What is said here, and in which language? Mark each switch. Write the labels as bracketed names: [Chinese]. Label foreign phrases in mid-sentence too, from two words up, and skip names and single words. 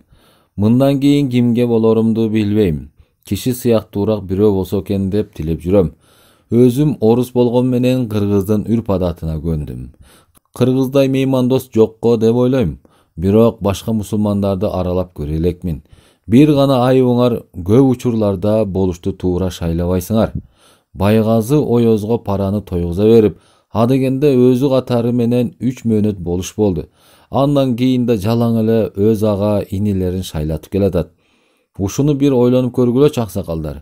[Kyrgyz] Мындан кийин кимге болорумду билбейм. Киши сыяктуураак бирөө болсо экен деп тилеп жүрөм. Өзүм орус болгон менен кыргыздын үрп адатына көндүм. Кыргыздай меймандос жокко деп ойлойм. Бирок башка мусулмандарды аралап көрө элекмин. Бир гана ayыбыңар көп учурларда болушту туура шайлабайсыңар. Байгазы Оёзго параны тойгуза берип, адегенде өзү катары менен 3 мөөнөт болуш болду. Андан кийин да жалаң эле өз ага инилерин шайлатып келатат. Ушуну бир ойлонуп көргүлөчү аксакалдар.